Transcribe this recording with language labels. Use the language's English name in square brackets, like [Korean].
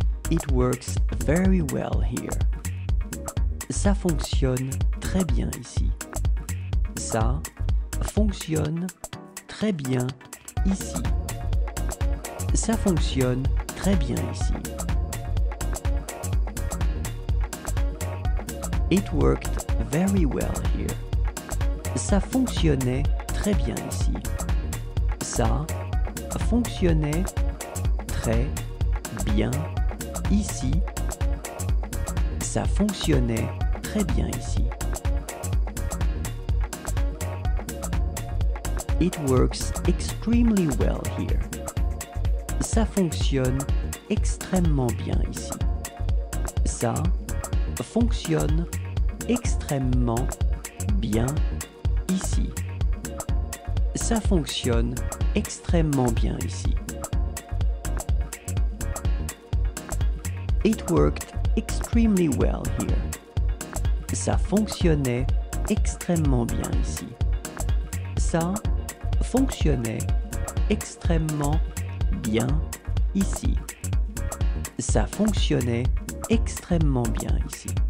[English] It works very well here. [French] Ça fonctionne très bien ici. Ça fonctionne très bien ici. Ça fonctionne très bien ici. [English] It worked very well here. [French] Ça fonctionnait très bien ici. Ça fonctionnait très bien ici. Ça fonctionnait très bien ici. [English] It works extremely well here. [French] Ça fonctionne extrêmement bien ici. Ça fonctionne extrêmement bien ici. Ça fonctionne extrêmement bien ici. [English] It worked extremely well here. [French] Ça fonctionnait extrêmement bien ici. Ça fonctionnait extrêmement bien ici. Ça fonctionnait extrêmement bien ici.